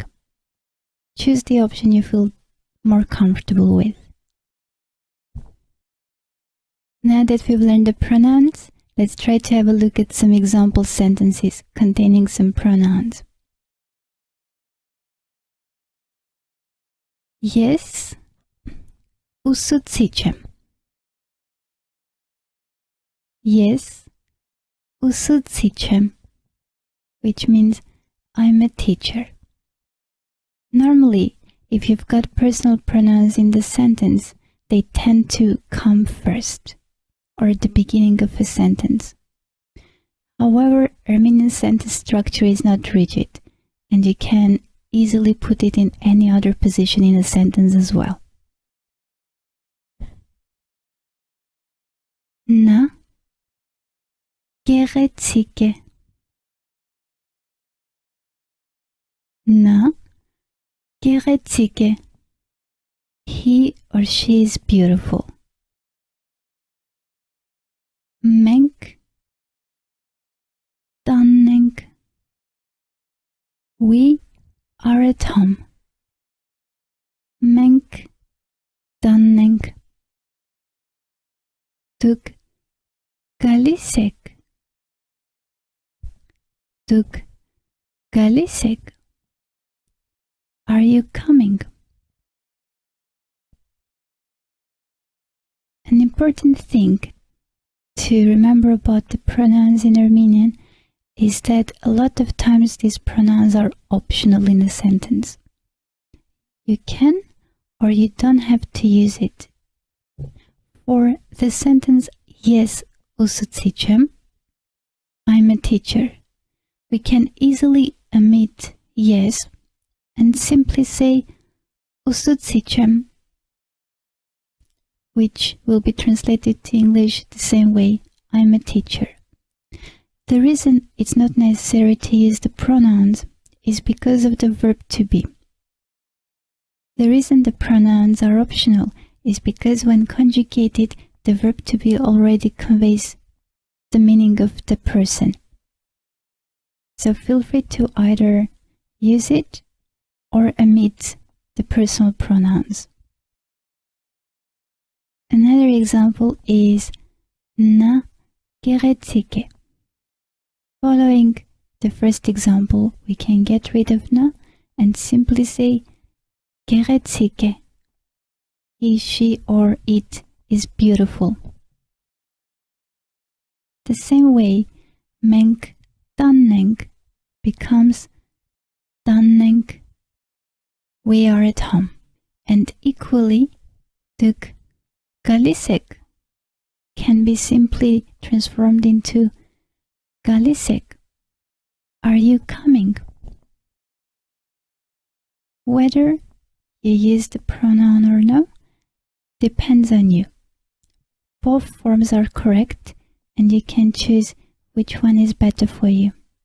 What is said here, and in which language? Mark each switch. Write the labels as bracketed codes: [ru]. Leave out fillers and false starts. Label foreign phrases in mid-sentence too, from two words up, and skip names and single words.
[en] Choose the option you feel more comfortable with. Now that we've learned the pronouns, let's try to have a look at some example sentences containing some pronouns. Yes, [hy] ուսուցիչ եմ. Yes, ուսուցիչ եմ, [en] which means I'm a teacher. Normally, if you've got personal pronouns in the sentence, they tend to come first or at the beginning of a sentence. However, Armenian sentence structure is not rigid, and you can easily put it in any other position in a sentence as well. [hy] Na գեղեցիկ է. Na գեղեցիկ է. [en] He or she is beautiful. [hy] Մենք տանն ենք. [en] We are at home. [hy] Մենք տանն ենք. Դուք գալիս եք. Դուք գալիս եք. [en] Are you coming? An important thing to remember about the pronouns in Armenian is that a lot of times these pronouns are optional in a sentence. You can or you don't have to use it. For the sentence Yes, [hy] ուսուցիչ եմ, [en] I'm a teacher, we can easily omit yes and simply say [hy] ուսուցիչ եմ, [en] which will be translated to English the same way, I'm a teacher. The reason it's not necessary to use the pronouns is because of the verb to be. The reason the pronouns are optional is because when conjugated, the verb to be already conveys the meaning of the person. So feel free to either use it or omit the personal pronouns. Another example is [hy] Na գեղեցիկ է. [en] Following the first example, we can get rid of na and simply say [hy] գեղեցիկ է. [en] He, she, or it is beautiful. The same way, [hy] մենք տանն ենք becomes տանն ենք. [en] We are at home. And equally, [hy] դուք գալիս եք [en] can be simply transformed into [hy] գալիս եք. [en] Are you coming? Whether you use the pronoun or no depends on you. Both forms are correct and you can choose which one is better for you.